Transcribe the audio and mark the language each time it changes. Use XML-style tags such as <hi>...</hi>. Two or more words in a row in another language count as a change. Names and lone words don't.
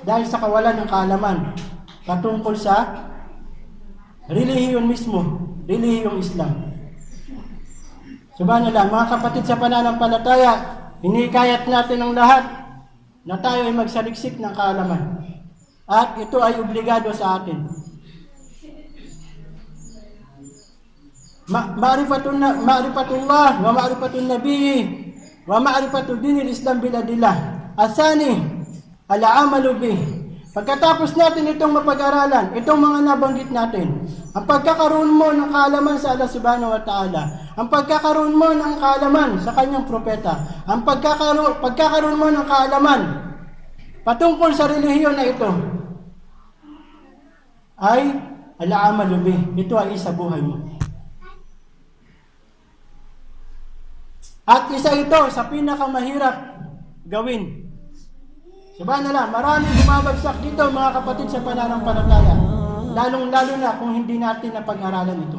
<tl>Dahil sa kawalan ng kaalaman patungkol sa relihiyon mismo, relihiyong Islam. Subhanallah, mga kapatid sa pananampalataya, hinikayat natin ang lahat na tayo ay magsaliksik ng kaalaman. At ito ay obligado sa atin.</tl> <ar>معرفة الله ومعرفة النبي ومعرفة دين الإسلام بالأدلة. الثاني العمل به.</ar> <tl>Pagkatapos natin itong mapag-aralan, itong mga nabanggit natin, ang pagkakaroon mo ng kaalaman sa</tl> <ar>الله سبحانه وتعالى,</ar> <tl>ang pagkakaroon mo ng kaalaman sa kanyang propeta, ang pagkakaroon mo ng kaalaman patungkol sa relihiyon na ito, ay</tl> <ar>العمل به.</ar> <tl>Ito ay isa buhay mo. At isa ito sa pinakamahirap gawin. Subhanallah, maraming bumabagsak dito mga kapatid sa pananampalataya. Lalong-lalo na kung hindi natin napag-aralan ito.</tl>